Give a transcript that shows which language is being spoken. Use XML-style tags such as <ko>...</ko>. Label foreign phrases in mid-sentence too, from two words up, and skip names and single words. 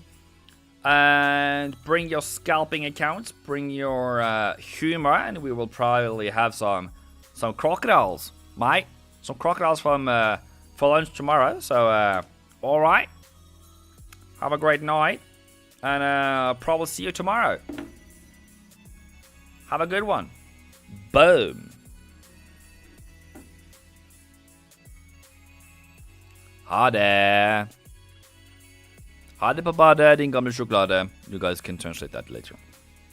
<en>And bring your scalping accounts, bring your humor, and we will probably have some crocodiles, mate. Some crocodiles for lunch tomorrow. So all right, have a great night, and probably see you tomorrow. Have a good one. Boom.</en> <no>Ha det. Ha det på badet, din gamle choklade.</no> <en>You guys can translate that later.</en>